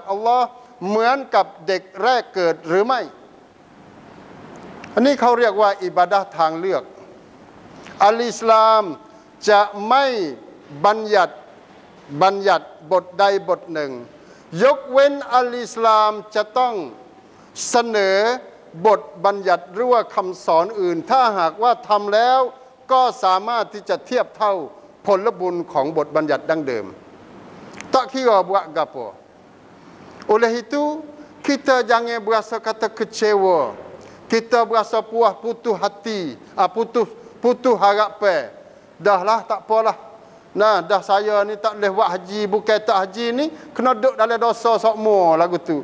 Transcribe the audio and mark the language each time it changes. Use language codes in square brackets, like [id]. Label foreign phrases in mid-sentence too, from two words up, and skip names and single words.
[th] อัลลอฮ์เหมือนกับเด็กแรกเกิดหรือไม่อันนี้เขาเรียกว่าอิบาดะห์ทางเลือกอัลอิสลามจะไม่บัญญัติบทใดบทหนึ่งยกเว้นอัลอิสลามจะต้องเสนอบทบัญญัติหรือว่าคำสอนอื่นถ้าหากว่าทำแล้วก็สามารถที่จะเทียบเท่าผลบุญของบทบัญญัติดั้งเดิม [ms] tak kira buat gapo. Oleh itu kita jangan berasa kata kecewa kita berasa puas, putus hati, putus harapan. Dah lah, tak apalah. Nah, dah saya ni tak boleh buat haji, bukan tak haji ni, kena duduk dalam dosa sokmo lagu tu.